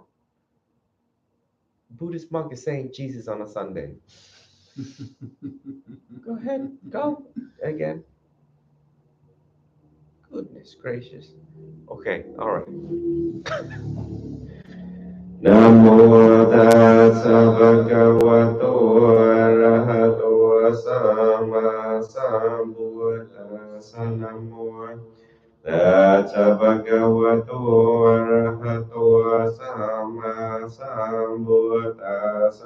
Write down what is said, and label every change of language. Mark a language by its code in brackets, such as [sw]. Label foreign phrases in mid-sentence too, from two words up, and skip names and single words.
[en] Buddhist monk is saying Jesus on a Sunday. Go ahead, go again. Goodness gracious. Okay, all right. [pi] Namo tassa bhagavato arahato sama sambuddhassa. Namo tassa bhagavato arahato sama sambuddhassa.